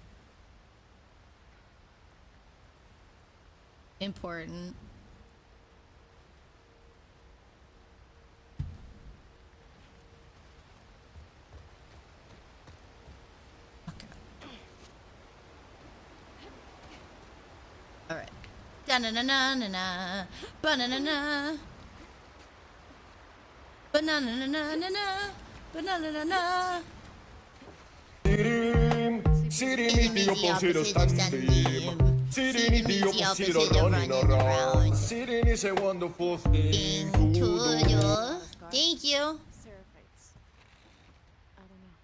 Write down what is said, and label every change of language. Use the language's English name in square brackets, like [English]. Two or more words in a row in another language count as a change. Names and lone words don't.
[English] Important. All right. Da-na-na-na-na-na. Ba-na-na-na. Ba-na-na-na-na-na. Ba-na-na-na-na. Sitting is the opposite of standing. Sitting is the opposite of running around. Sitting is a wonderful thing to do. Thank you. Seraphites. I don't know.